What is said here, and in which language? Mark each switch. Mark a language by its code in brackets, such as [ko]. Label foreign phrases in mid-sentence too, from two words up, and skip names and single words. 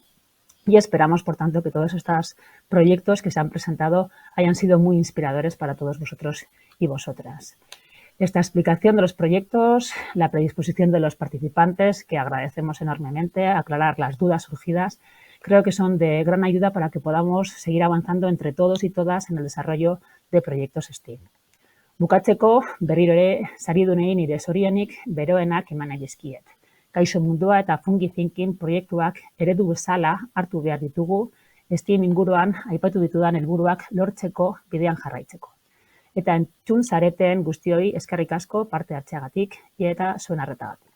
[es] Y esperamos, por tanto, que todos estos proyectos que se han presentado hayan sido muy inspiradores para todos vosotros y vosotras. Esta explicación de los proyectos, la predisposición de los participantes, que agradecemos enormemente, aclarar las dudas surgidas, creo que son de gran ayuda para que podamos seguir avanzando entre todos y todas en el desarrollo de proyectos STEAM. [eu] Bukatzeko, berriro ere, saridunei nire zorionik beroenak eman nahi dizkiet. Kaixo mundua eta fungi thinking proiektuak eredu bezala hartu behar ditugu, STEAM inguruan aipatu ditudan helburuak lortzeko bidean jarraitzeko. Eta entzun zareten guztioi eskerrik asko parte hartzeagatik eta zuen arretagatik.